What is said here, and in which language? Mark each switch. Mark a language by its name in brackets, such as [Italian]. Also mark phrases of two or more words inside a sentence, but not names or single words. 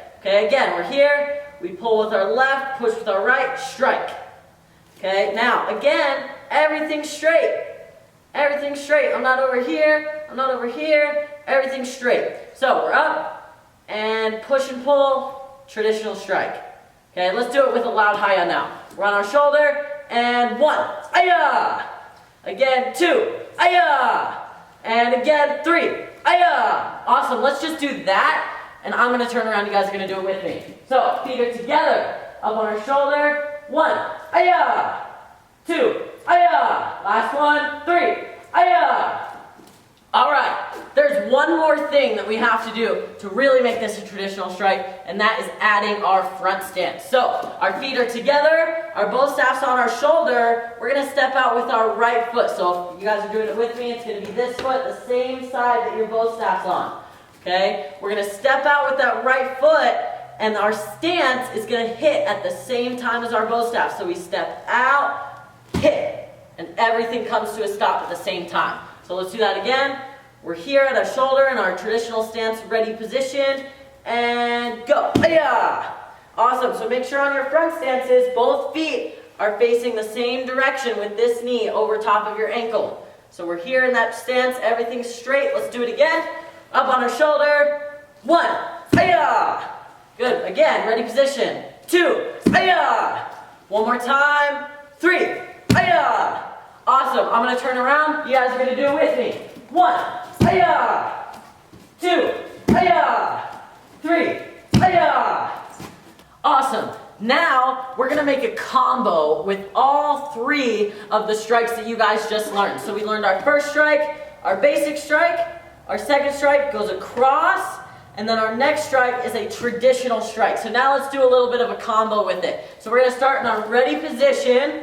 [English] Okay, again, we're here, we pull with our left, push with our right, strike. Okay, now again, everything's straight. Everything's straight. I'm not over here. I'm not over here. Everything's straight. So we're up and push and pull, traditional strike. Okay, let's do it with a loud hi-ya now. We're on our shoulder and 1, hi-ya. Again, 2, hi-ya. And again, 3, hi-ya. Awesome. Let's just do that. And I'm going to turn around. You guys are going to do it with me. So feet are together, up on our shoulder. 1, hi-ya. 2, hi-ya. Last one, 3, hi-ya. All right, there's one more thing that we have to do to really make this a traditional strike, and that is adding our front stance. So our feet are together, our bow staff's on our shoulder. We're going to step out with our right foot. So if you guys are doing it with me, it's going to be this foot, the same side that your bow staff's on. Okay, we're going to step out with that right foot, and our stance is going to hit at the same time as our bow staff. So we step out, hit, and everything comes to a stop at the same time. So let's do that again. We're here at our shoulder in our traditional stance ready position, and go. Hi-ya! Awesome, so make sure on your front stances, both feet are facing the same direction with this knee over top of your ankle. So we're here in that stance, everything's straight. Let's do it again. Up on our shoulder, 1, hi-ya! Good, again, ready position. 2, hi-ya! One more time, 3, hi-ya! Awesome, I'm going to turn around, you guys are going to do it with me. 1, hi-ya! 2, hi-ya! 3, hi-ya! Awesome. Now, we're going to make a combo with all 3 of the strikes that you guys just learned. So we learned our first strike, our basic strike, our second strike goes across, and then our next strike is a traditional strike. So now let's do a little bit of a combo with it. So we're going to start in our ready position.